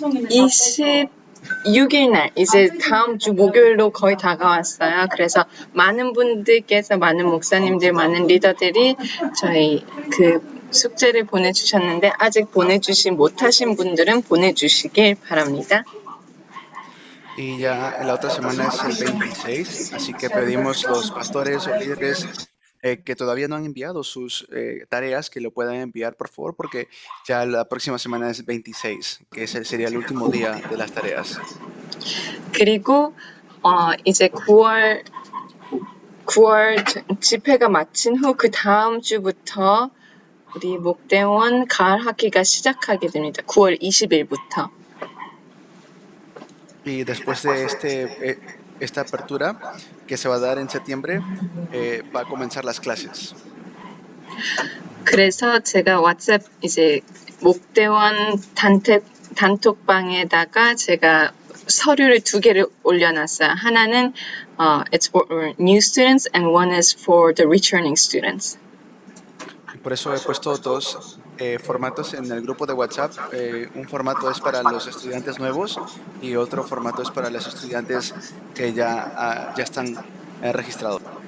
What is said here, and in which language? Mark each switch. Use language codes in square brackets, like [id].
[ko] 26일 날 이제 다음 주 목요일로 거의 다가왔어요. 그래서 많은 분들께서 많은 목사님들, 많은 리더들이 저희 그 숙제를 보내주셨는데 아직 보내주지 못하신 분들은 보내주시길 바랍니다. [es] Y ya la otra semana es el 26, así que pedimos los pastores o líderes que todavía no han enviado sus tareas, que lo puedan enviar por favor, porque ya la próxima semana es 26, que sería el último día de las tareas. [ko] 그리고 이제 9월 9월 집회가 마친 후 그 다음 주부터 우리 목대원 가을 학기가 시작하게 됩니다. 9월 20일부터. [es] Y después de esta apertura que se va a dar en septiembre, va a comenzar las clases. [ko] 그래서 제가 왓츠앱 이제 목대원 단톡방에다가 제가 서류를 2개를 ol려놨어요. 하나는 [en] it's for new students and one is for the returning students. [es] Por eso he puesto dos formatos en el grupo de WhatsApp. Un formato es para los estudiantes nuevos y otro formato es para los estudiantes que ya están registrados.